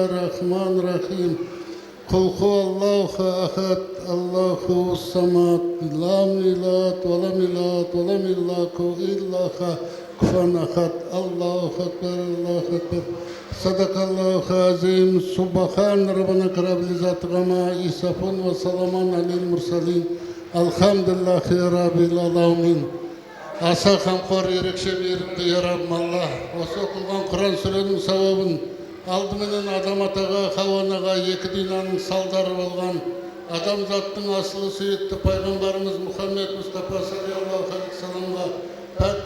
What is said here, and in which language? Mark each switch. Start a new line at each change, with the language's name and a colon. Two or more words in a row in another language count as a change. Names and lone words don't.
Arabic: الرحمن الرحيم قل هو الله أحد الله الصمد لم يلد ولم يولد ولم يكن له كفوا أحد الله أكبر الله أكبر صدق الله العظيم سبحان ربنا رب العزة عما يصفون وسلام على المرسلين الحمد لله رب العالمين
Kazakh: аса қамқор ерекше мейірімді я Раббым алла осы оқылған құран сүренің сауабын алдыменен адам атаға хауанаға екі динаның салдары болған адамзаттың асылы сүйікті пайғамбарымыз Мұхаммед Мұстафа
Arabic: صلى الله عليه وسلم
Kazakh: пәк